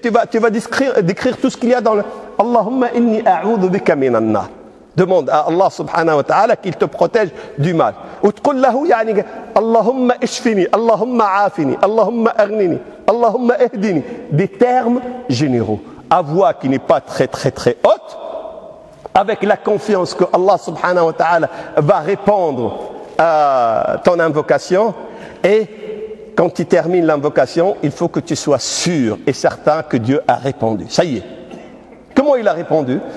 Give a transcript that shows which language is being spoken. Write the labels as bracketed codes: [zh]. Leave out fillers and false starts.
[fr] Tu vas décrire tout ce qu'il y a dans le... [ar] Allahumma inni a'udhu bika min an-nar. [fr] Demande à Allah subhanahu wa ta'ala qu'il te protège du mal. [ar] وتقول له يعني اللهم اشفني اللهم عافني اللهم أغنني اللهم اهدني. [fr] Des termes généraux. À voix qui n'est pas très haute, avec la confiance que Allah subhanahu wa ta'ala va répondre à ton invocation. Et quand tu termines l'invocation, il faut que tu sois sûr et certain que Dieu a répondu. Ça y est. Comment il a répondu?